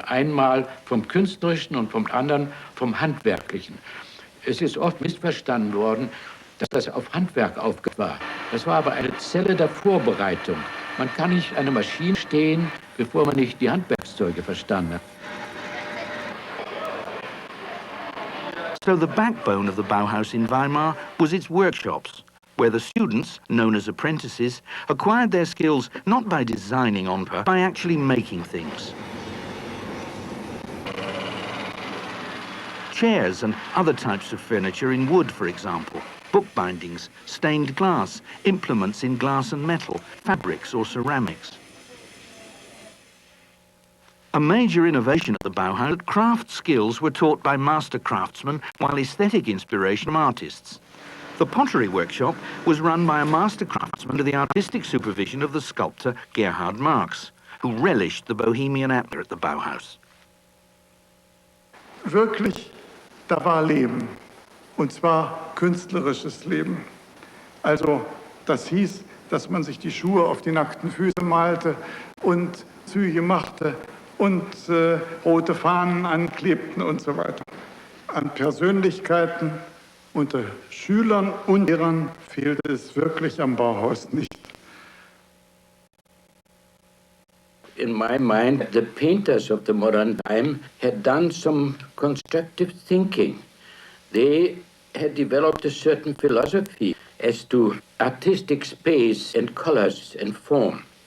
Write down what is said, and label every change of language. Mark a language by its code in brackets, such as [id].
[de] Einmal vom Künstlerischen und vom anderen vom Handwerklichen. Es ist oft missverstanden worden, dass das auf Handwerk aufgebaut war. Das war aber eine Zelle der Vorbereitung. Man kann nicht an einer Maschine stehen, bevor man nicht die Handwerkszeuge verstanden hat. [en] So the backbone of the Bauhaus in Weimar was its workshops, where the students, known as apprentices, acquired their skills not by designing on paper, by actually making things. Chairs and other types of furniture in wood, for example, book bindings, stained glass, implements in glass and metal, fabrics or ceramics. A major innovation at the Bauhaus, craft skills were taught by master craftsmen while aesthetic inspiration from artists. The pottery workshop was run by a master craftsman under the artistic supervision of the sculptor Gerhard Marx, who relished the bohemian atmosphere at the Bauhaus. [de] Wirklich, da war Leben, und zwar künstlerisches Leben. Also das hieß, dass man sich die Schuhe auf die nackten Füße malte und Züge machte und rote Fahnen anklebten und so weiter. An Persönlichkeiten unter Schülern und Lehrern fehlte es wirklich am Bauhaus nicht. [en] In my mind, the painters of the modern time had done some constructive thinking. They had developed a certain philosophy as to artistic space and colors and form.